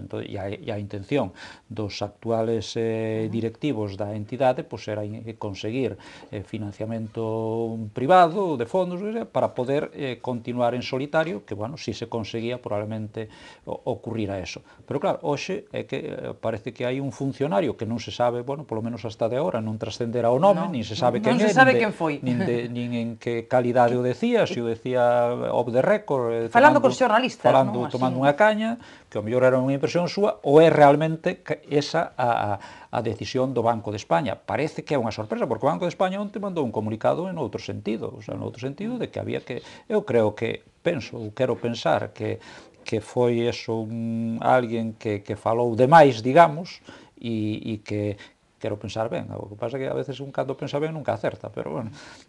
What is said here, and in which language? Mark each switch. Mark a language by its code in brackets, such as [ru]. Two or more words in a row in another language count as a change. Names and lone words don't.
[gl] Entón, e a intención dos actuales directivos da entidade pois era conseguir financiamento privado de fondos para poder continuar en solitario, que, bueno, si se conseguía probablemente ocurrira eso. Pero claro, hoxe é que parece que hai un funcionario que non se sabe, bueno, polo menos hasta de agora non trascenderá o nome, nin se sabe quen é, nin en que calidade o decía, se o decía [en] off the record, [gl] falando con xornalistas, tomando unha caña, que ao mellor era unha impresión súa, ou é realmente esa a decisión do Banco de España. Parece que é unha sorpresa, porque o Banco de España onte mandou un comunicado en outro sentido, [es] o sea, [gl] en outro sentido de que había que, eu creo que, quero pensar que foi eso alguén que falou demais, digamos, e que quero pensar ben, o que pasa é que [es] a veces [gl] un cando pensa ben nunca acerta, pero bueno.